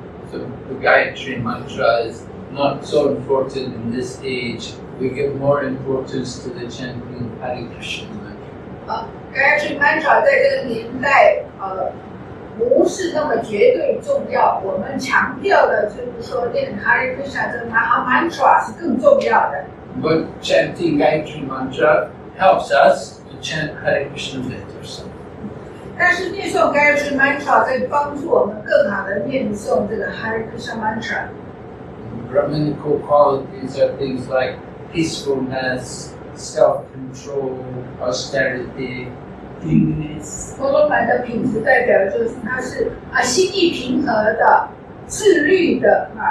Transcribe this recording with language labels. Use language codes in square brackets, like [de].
[en] So the Gayatri mantra is not so important in this age. We give more importance to the chanting of Hare Krishna mantra. [zh] Gayatri mantra 在这个年代，不是那么绝对重要。我们强调的就是说，念 Hare Krishna 这个 mantra 是更重要的。 [en] But chanting Gayatri mantra helps us to chant Hare Krishna better. [zh] 但是念诵 Gayatri mantra 在帮助我们更好的念诵这个 Hare Krishna mantra。 [en] Brahminical qualities are things like peacefulness, self-control, austerity, cleanliness. [zh] 婆罗门的品质代表就是他是心意平和的、自律的